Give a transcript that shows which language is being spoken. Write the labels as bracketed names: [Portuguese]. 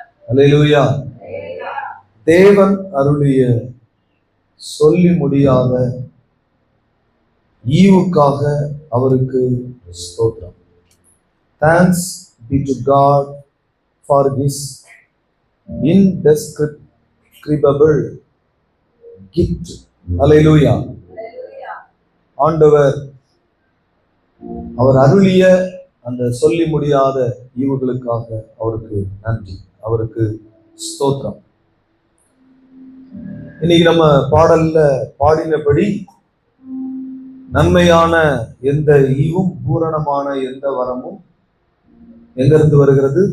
[Tamil] அல்லேலூயா. தேவன் அருளிய சொல்லி முடியாத ஈவுக்காக அவருக்கு ஸ்தோத்திரம். [English] Thanks be to God for his indescribable gift. [Tamil] அல்லேலூயா. ஆண்டவர் அவர் அருளிய அந்த சொல்லி முடியாத ஈவுகளுக்காக அவருக்கு நன்றி, அவருக்கு ஸ்தோத்திரம். இன்னைக்கு நம்ம பாடல்ல பாடினபடி நன்மையான எந்த ஈவும் பூரணமான எந்த வரமும் எங்கிருந்து வருகிறது?